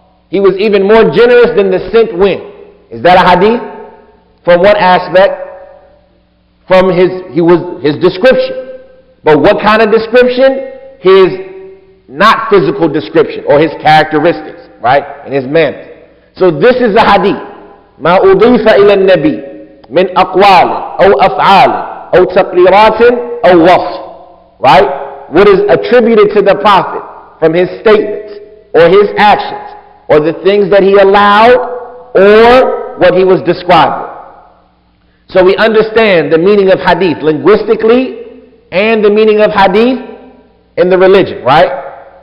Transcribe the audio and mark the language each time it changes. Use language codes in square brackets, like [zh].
[en] He was even more generous than the sent wind. Is that a hadith? From what aspect? From his description. But what kind of description? His not physical description or his characteristics, right? And his manners. So this is a hadith. [ar] Ma udifa ila nabi. من أقوال أو أفعال أو تقريرات أو وصف. [en] Right? What is attributed to the Prophet from his statements or his actions or the things that he allowed or what he was describing. So we understand the meaning of hadith linguistically and the meaning of hadith in the religion, right?